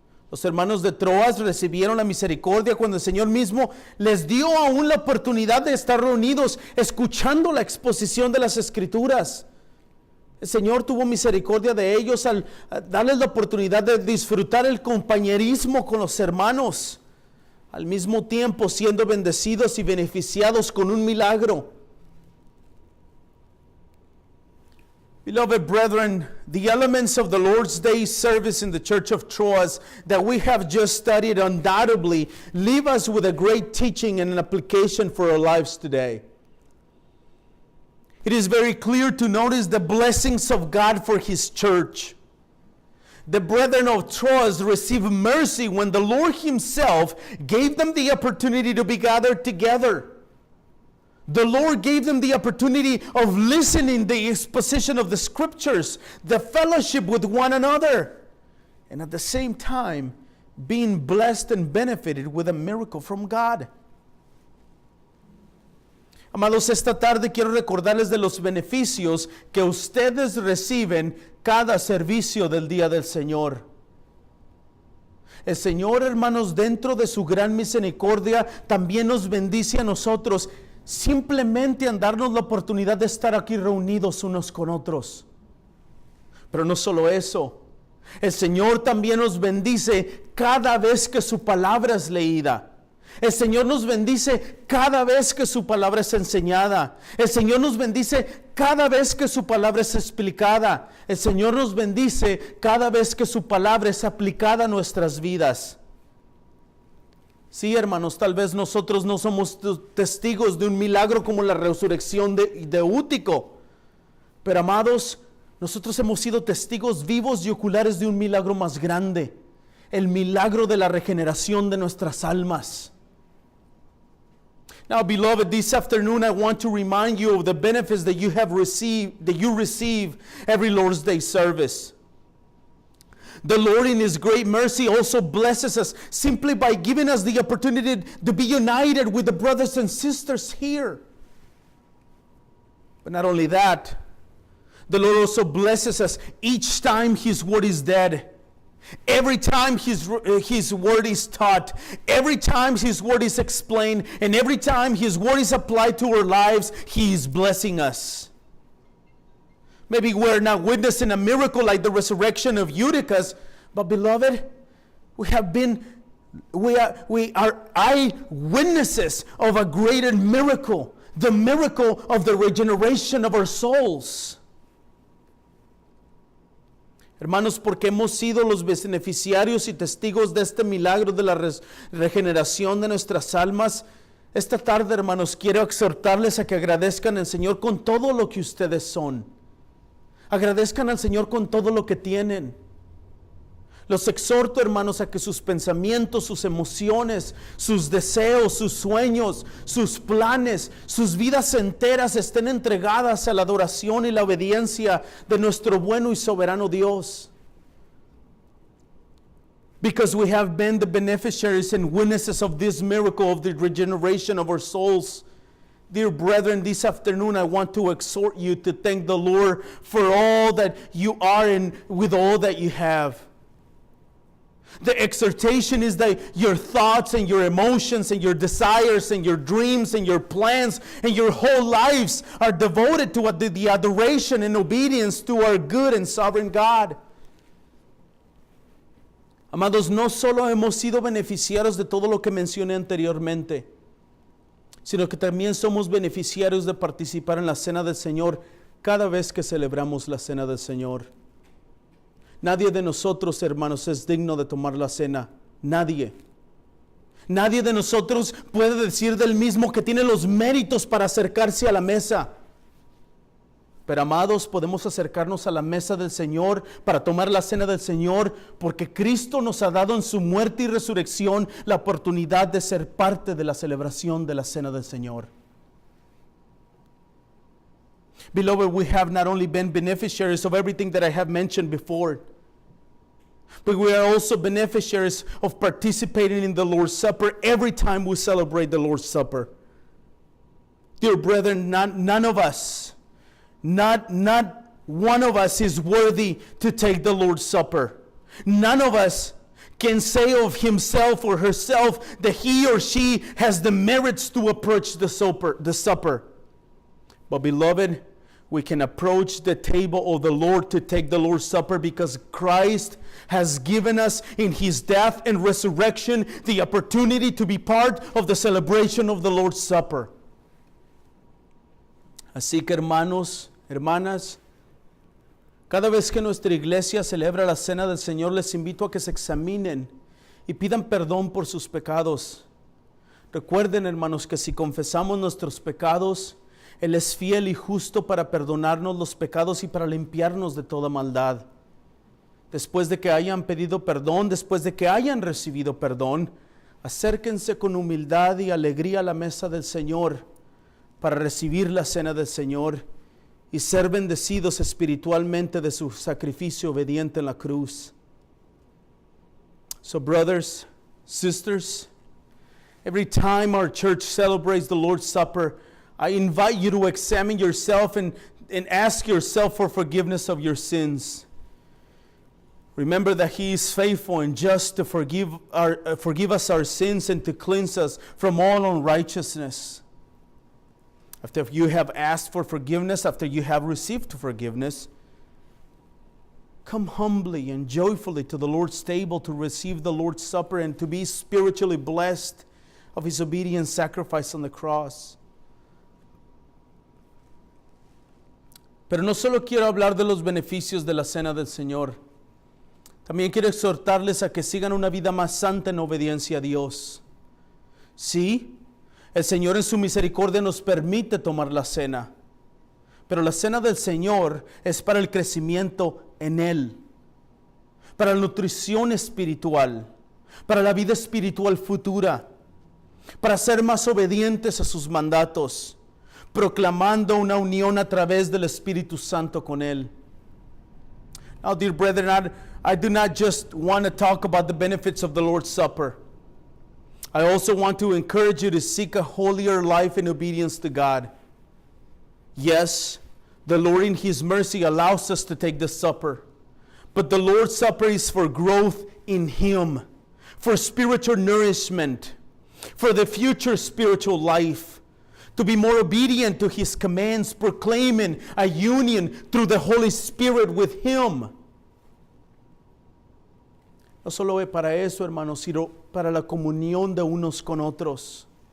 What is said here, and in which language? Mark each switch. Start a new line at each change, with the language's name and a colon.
Spanish: Los hermanos de Troas recibieron la misericordia cuando el Señor mismo les dio aún la oportunidad de estar reunidos escuchando la exposición de las Escrituras. El Señor tuvo misericordia de ellos al darles la oportunidad de disfrutar el compañerismo con los hermanos, al mismo tiempo siendo bendecidos y beneficiados con un milagro.
English: Beloved brethren, the elements of the Lord's Day service in the Church of Troas that we have just studied undoubtedly leave us with a great teaching and an application for our lives today. It is very clear to notice the blessings of God for His church. The brethren of Troas received mercy when the Lord Himself gave them the opportunity to be gathered together. The Lord gave them the opportunity of listening the exposition of the Scriptures, the fellowship with one another, and at the same time being blessed and benefited with a miracle from God.
Spanish: Amados, esta tarde quiero recordarles de los beneficios que ustedes reciben cada servicio del Día del Señor. El Señor, hermanos, dentro de su gran misericordia, también nos bendice a nosotros simplemente en darnos la oportunidad de estar aquí reunidos unos con otros. Pero no solo eso, el Señor también nos bendice cada vez que su palabra es leída. El Señor nos bendice cada vez que su palabra es enseñada. El Señor nos bendice cada vez que su palabra es explicada. El Señor nos bendice cada vez que su palabra es aplicada a nuestras vidas. Sí, hermanos, tal vez nosotros no somos testigos de un milagro como la resurrección de Útico. Pero, amados, nosotros hemos sido testigos vivos y oculares de un milagro más grande. El milagro de la regeneración de nuestras almas.
English: Now, beloved, this afternoon I want to remind you of the benefits that you receive every Lord's Day service. The Lord in His great mercy also blesses us simply by giving us the opportunity to be united with the brothers and sisters here. But not only that, the Lord also blesses us each time His word is read. Every time His word is taught, every time His word is explained, and every time His word is applied to our lives, He is blessing us. Maybe we're not witnessing a miracle like the resurrection of Eutychus, but beloved, we are eyewitnesses of a greater miracle, the miracle of the regeneration of our souls.
Spanish: Hermanos, porque hemos sido los beneficiarios y testigos de este milagro de la regeneración de nuestras almas, esta tarde, hermanos, quiero exhortarles a que agradezcan al Señor con todo lo que ustedes son. Agradezcan al Señor con todo lo que tienen. Los exhorto, hermanos, a que sus pensamientos, sus emociones, sus deseos, sus sueños, sus planes, sus vidas enteras estén entregadas a la adoración y la obediencia de nuestro bueno y soberano Dios.
English: Because we have been the beneficiaries and witnesses of this miracle of the regeneration of our souls. Dear brethren, this afternoon I want to exhort you to thank the Lord for all that you are and with all that you have. The exhortation is that your thoughts and your emotions and your desires and your dreams and your plans and your whole lives are devoted to the adoration and obedience to our good and sovereign God.
Spanish: Amados, no solo hemos sido beneficiarios de todo lo que mencioné anteriormente, sino que también somos beneficiarios de participar en la cena del Señor cada vez que celebramos la cena del Señor. Nadie de nosotros, hermanos, es digno de tomar la cena. Nadie. Nadie de nosotros puede decir del mismo que tiene los méritos para acercarse a la mesa. Pero amados, podemos acercarnos a la mesa del Señor para tomar la cena del Señor, porque Cristo nos ha dado en su muerte y resurrección la oportunidad de ser parte de la celebración de la cena del Señor.
English: Beloved, we have not only been beneficiaries of everything that I have mentioned before, but we are also beneficiaries of participating in the Lord's Supper every time we celebrate the Lord's Supper. Dear brethren, none of us, not one of us is worthy to take the Lord's Supper. None of us can say of himself or herself that he or she has the merits to approach the supper. But beloved, we can approach the table of the Lord to take the Lord's Supper because Christ has given us in his death and resurrection the opportunity to be part of the celebration of the Lord's Supper.
Spanish: Así que hermanos, hermanas, cada vez que nuestra iglesia celebra la cena del Señor, les invito a que se examinen y pidan perdón por sus pecados. Recuerden, hermanos, que si confesamos nuestros pecados, Él es fiel y justo para perdonarnos los pecados y para limpiarnos de toda maldad. Después de que hayan pedido perdón, después de que hayan recibido perdón, acérquense con humildad y alegría a la mesa del Señor para recibir la cena del Señor y ser bendecidos espiritualmente de su sacrificio obediente en la cruz.
English: So brothers, sisters, every time our church celebrates the Lord's Supper, I invite you to examine yourself and ask yourself for forgiveness of your sins. Remember that He is faithful and just to forgive us our sins and to cleanse us from all unrighteousness. After you have asked for forgiveness, after you have received forgiveness, come humbly and joyfully to the Lord's table to receive the Lord's Supper and to be spiritually blessed of His obedient sacrifice on the cross.
Spanish: Pero no solo quiero hablar de los beneficios de la cena del Señor. También quiero exhortarles a que sigan una vida más santa en obediencia a Dios. Sí, el Señor en su misericordia nos permite tomar la cena, pero la cena del Señor es para el crecimiento en Él, para la nutrición espiritual, para la vida espiritual futura, para ser más obedientes a sus mandatos, proclamando una unión a través del Espíritu Santo con Él.
English: Now, dear brethren, I do not just want to talk about the benefits of the Lord's Supper. I also want to encourage you to seek a holier life in obedience to God. Yes, the Lord in His mercy allows us to take the supper, but the Lord's Supper is for growth in Him, for spiritual nourishment, for the future spiritual life, to be more obedient to His commands, proclaiming a union through the Holy Spirit with Him.
Spanish: No solo es para eso, hermanos, sino para la comunión de unos con otros.